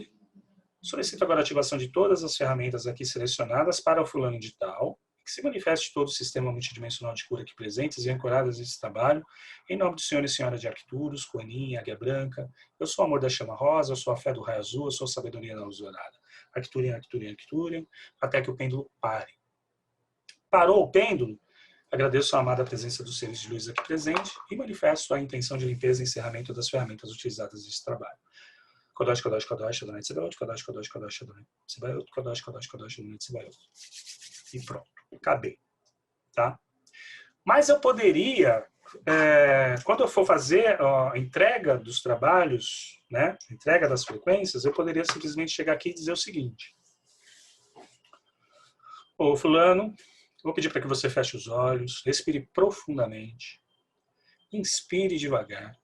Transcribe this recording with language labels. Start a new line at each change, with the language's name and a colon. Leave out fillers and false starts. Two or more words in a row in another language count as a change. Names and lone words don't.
Portuguese: Solicito agora a ativação de todas as ferramentas aqui selecionadas para o fulano de tal, que se manifeste todo o sistema multidimensional de cura aqui presentes e ancoradas nesse trabalho, em nome do Senhor e Senhora de Arcturus, Coanin, Águia Branca, eu sou o amor da chama rosa, eu sou a fé do raio azul, eu sou a sabedoria da luz dourada. Arcturian, Arcturian, Arcturian, até que o pêndulo pare. Parou o pêndulo? Agradeço a amada presença dos seres de luz aqui presente e manifesto a intenção de limpeza e encerramento das ferramentas utilizadas nesse trabalho.
Hebrew: קדוש קדוש קדוש אדוני צבאות קדוש קדוש קדוש אדוני צבאות קדוש קדוש קדוש אדוני צבאות.
Portuguese: E pronto, acabei. Tá? Mas eu poderia, quando eu for fazer a entrega dos trabalhos, né, entrega das frequências, eu poderia simplesmente chegar aqui e dizer o seguinte. Ô fulano, vou pedir para que você feche os olhos, respire profundamente, inspire devagar.